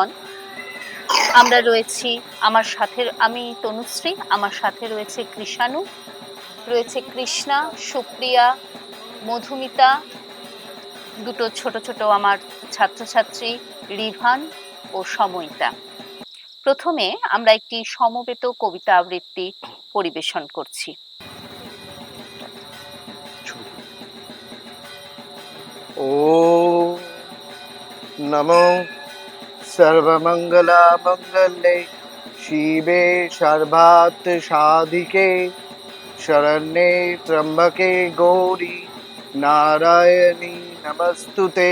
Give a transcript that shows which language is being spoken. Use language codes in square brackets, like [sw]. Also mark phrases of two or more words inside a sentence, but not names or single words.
[bn] আমরা রয়েছি, আমার সাথে আমি তনুশ্রী, আমার সাথে রয়েছে কৃষাণু, রয়েছে কৃষ্ণা, সুপ্রিয়া, মধুমিতা, দুটো ছোট ছোট আমার ছাত্রছাত্রী রিভান ও সময়িতা। প্রথমে আমরা একটি সমবেত কবিতা আবৃত্তি পরিবেশন করছি। [sa] ও নমো সর্বমঙ্গলা মঙ্গলে শিবে সর্বার্থ সাধিকে শরণ্যে ত্র্যম্বকে গৌরী নারায়ণী নমস্তুতে।